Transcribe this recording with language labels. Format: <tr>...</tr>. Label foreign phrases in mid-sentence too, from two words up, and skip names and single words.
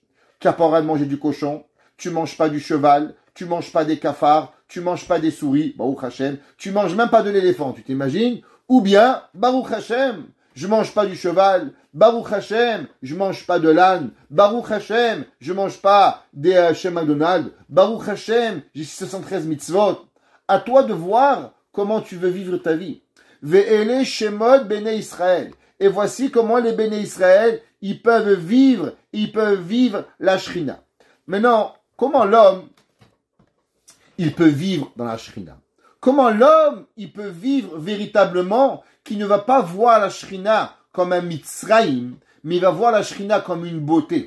<fr>Tu n'as pas le droit de manger du cochon, tu manges pas du cheval, tu manges pas des cafards, tu manges pas des souris,</fr> <he>ברוך השם,</he> <fr>tu manges même pas de l'éléphant, tu t'imagines? Ou bien,</fr> <he>ברוך השם,</he> <fr>je mange pas du cheval,</fr> <he>ברוך השם,</he> <fr>je mange pas de l'âne,</fr> <he>ברוך השם,</he> <fr>je mange pas des chez McDonald's,</fr> <he>ברוך השם,</he> <fr>j'ai 613 mitzvot. À toi de voir comment tu veux vivre ta vie.</fr> <he>ואלה שמות בני ישראל.</he> <fr>Et voici comment les</fr> <he>בני ישראל,</he> <fr>ils peuvent vivre la Shrina. Maintenant, comment l'homme, il peut vivre dans la Shrina? Comment l'homme, il peut vivre véritablement, qui ne va pas voir la Shrina comme un Mitzrayim, mais il va voir la Shrina comme une beauté.</fr>